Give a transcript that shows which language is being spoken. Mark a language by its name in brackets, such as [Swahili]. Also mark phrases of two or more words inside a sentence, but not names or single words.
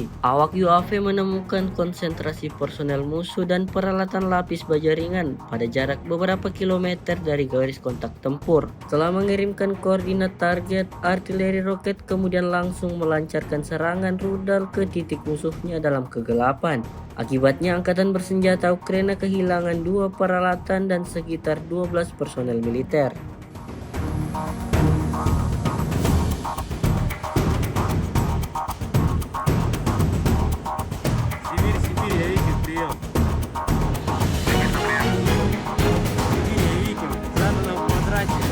[Indonesian] Awak UAV menemukan konsentrasi personel musuh dan peralatan lapis baja ringan pada jarak beberapa kilometer dari garis kontak tempur. Setelah mengirimkan koordinat target, artileri roket kemudian langsung melancarkan serangan rudal ke titik musuhnya dalam kegelapan. Akibatnya angkatan bersenjata Ukraina kehilangan 2 peralatan dan sekitar 12 personel militer. [Russian] Сибирь, я Викин, прием. Викин, задано в квадрате.